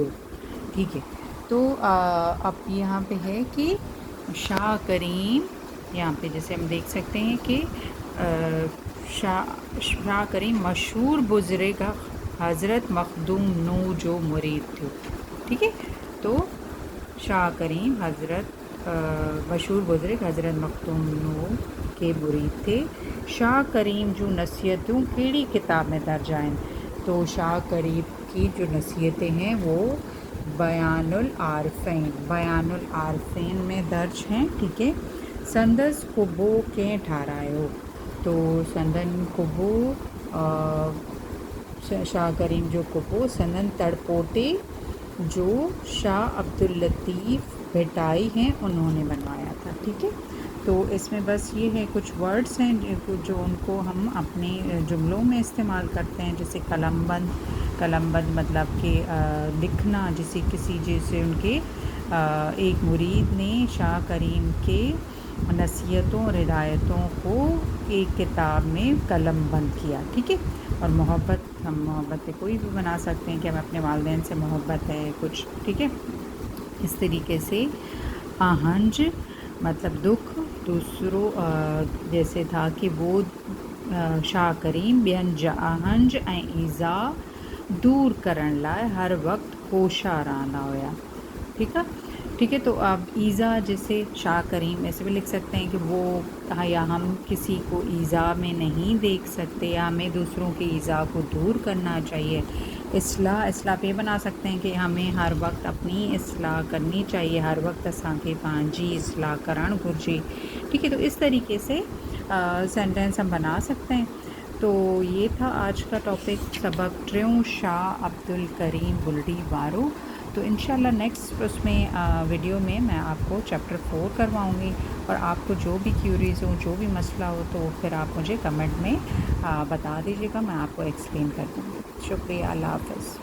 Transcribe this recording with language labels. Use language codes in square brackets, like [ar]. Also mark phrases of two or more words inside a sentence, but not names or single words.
[ur] ٹھیک ہے، تو اب یہاں پہ ہے کہ شاہ کریم، یہاں پہ جیسے ہم دیکھ سکتے ہیں کہ شاہ کریم مشہور بزرگ حضرت مخدوم نو جو مرید تھے. ٹھیک ہے، تو شاہ کریم مشہور بزرگ حضرت مخدوم نو کے مرید تھے. [sd] शाह करीम जो नसीहतूं कहिड़ी किताब में दर्ज आहिनि। [ur] تو شاہ کریم کی جو نصیحتیں ہیں وہ بیان العارفین میں درج ہیں. ٹھیک ہے, [sd] संदसि कुबो कंहिं ठारायो। तो संदन कुबो शाह करीम जो कुबो संदन तड़पोटे जो शाह अब्दुल लतीफ़ भिटाई [ur] ہیں انہوں نے بنوایا تھا. ٹھیک ہے، تو اس میں بس یہ ہے کچھ ورڈز ہیں جو ان کو ہم اپنے جملوں میں استعمال کرتے ہیں، جیسے قلم بند مطلب کہ لکھنا، جیسے ان کے ایک مرید نے شاہ کریم کے نصیحتوں اور ہدایتوں کو ایک کتاب میں قلم بند کیا. ٹھیک ہے، اور محبت، ہم محبت پہ کوئی بھی بنا سکتے ہیں کہ ہمیں اپنے والدین سے محبت ہے کچھ. ٹھیک ہے، اس طریقے سے آہنج مطلب دکھ، دوسروں جیسے تھا کہ وہ شاہ کریم [sd] ॿियनि जा आहंज ऐं ईज़ा दूर करण लाइ हर वक्त होशियार रहंदा हुया। [ur] ٹھیک ہے، تو اب ایذا جیسے شاہ کریم ایسے بھی لکھ سکتے ہیں کہ وہ یا ہم کسی کو ایذا میں نہیں دیکھ سکتے، یا ہمیں دوسروں کی ایذا کو دور کرنا چاہیے. اصلاح پہ بنا سکتے ہیں کہ ہمیں ہر وقت اپنی اصلاح کرنی چاہیے, [sd] हर वक्त असांखे पंहिंजी इस्लाह करणु घुरिजे। [ur] ٹھیک ہے، تو اس طریقے سے سینٹینس ہم بنا سکتے ہیں. تو یہ تھا آج کا ٹاپک، سبق 3 شاہ عبدالکریم بلڑی وارو. تو انشاءاللہ نیکسٹ اس میں ویڈیو میں میں آپ کو چیپٹر 4 کرواؤں گی، اور آپ کو جو بھی کوئریز ہو، جو بھی مسئلہ ہو، تو پھر آپ مجھے کمنٹ میں بتا دیجیے گا، میں آپ کو ایکسپلین کر دوں گی. شکریہ، اللہ حافظ.